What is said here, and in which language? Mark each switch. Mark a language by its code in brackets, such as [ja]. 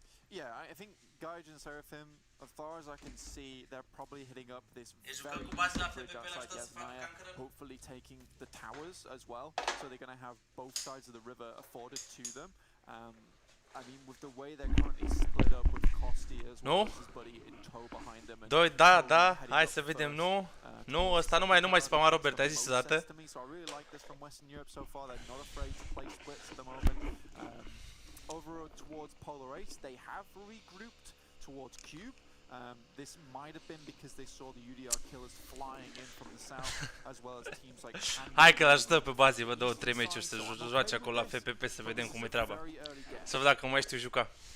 [en] Yeah, I think Gaij and Seraphim, as far as I can see, they're probably hitting up this very bridge outside Yasnaya, hopefully taking the towers as well. So they're going to have both sides of the river afforded to them. I mean, with the way they're currently split up with Costi as well as his buddy in tow behind them. [ro] Doi, da, hai să vedem, nu, ăsta nu mai spama Robert, ai zis odată. [en] So I really like this from Western Europe so far. They're not afraid to play splits at the moment. Over towards Polar Ace, they have regrouped towards Cube. This might have been because they saw the UDR killers flying in from the south, as well as teams like [ro] Hai că l-ajutăm pe bazii, vă 2-3 meciuri să joace acolo la FPP să vedem cum e treaba. Să văd dacă mai știu juca.